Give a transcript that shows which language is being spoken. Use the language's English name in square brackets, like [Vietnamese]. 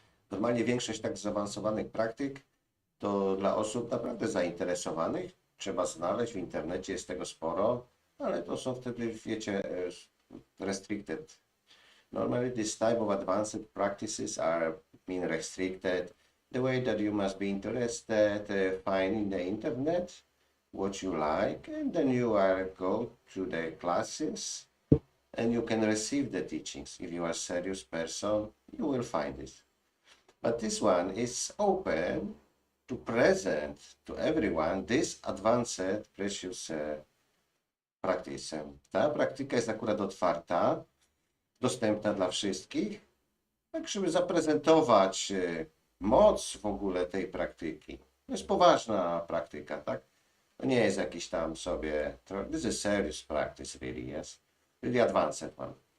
[Polish] Normalnie większość tak zaawansowanych praktyk to dla osób naprawdę zainteresowanych. Trzeba znaleźć, w internecie jest tego sporo, ale to są wtedy, wiecie, restricted. [English] Normally this type of advanced practices are being restricted. The way that you must be interested, find in the internet what you like, and then you go to the classes and you can receive the teachings. If you are a serious person, you will find this. But this one is open to present to everyone this advanced, precious practice. [Polish] Ta praktyka jest akurat otwarta, dostępna dla wszystkich, tak żeby zaprezentować moc w ogóle tej praktyki. To jest poważna praktyka, tak? To nie jest jakiś tam sobie, [English] this is serious practice really, yes? Really advanced one.